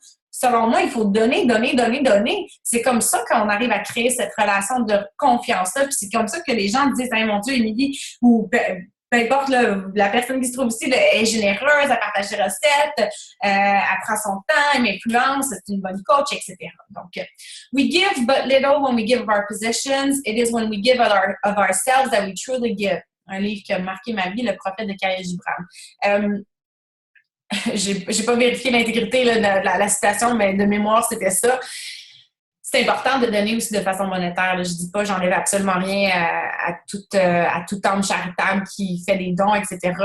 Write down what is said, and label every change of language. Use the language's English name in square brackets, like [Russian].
[French] Selon moi, il faut donner. C'est comme ça qu'on arrive à créer cette relation de confiance-là. Puis c'est comme ça que les gens disent hey, « Mon Dieu, Émilie » ou peu importe, là, la personne qui se trouve ici là, est généreuse, elle partage des recettes, elle prend son temps, elle m'influence, c'est une bonne coach, etc. [English] Donc, we give but little when we give of our possessions. It is when we give of ourselves that we truly give. [French] Un livre qui a marqué ma vie, Le prophète de Khalil Gibran. J'ai pas vérifié l'intégrité là, de la citation, mais de mémoire, c'était ça. C'est important de donner aussi de façon monétaire. Là. Je dis pas, j'enlève absolument rien à tout homme charitable qui fait des dons, etc.